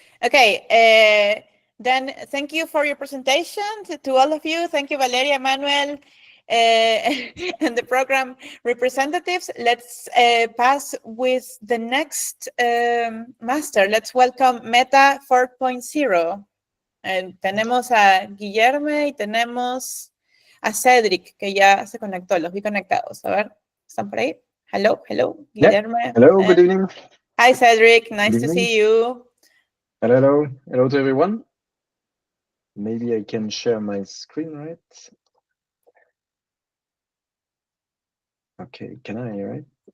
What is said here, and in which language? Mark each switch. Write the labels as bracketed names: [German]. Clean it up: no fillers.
[English] Okay, then thank you for your presentation to all of you. Thank you, Valeria, Emmanuel, and the program representatives. Let's pass with the next master. Let's welcome Meta 4.0. [Spanish] Tenemos a Guillermo y tenemos a Cedric, que ya se conectó, los vi conectados. A ver, ¿están por ahí? [English] Hello, Guillermo. Yeah. Hello, good evening. Hi, Cedric, nice to see you. Hello to everyone. Maybe I can share my screen, right? Okay, can I, right?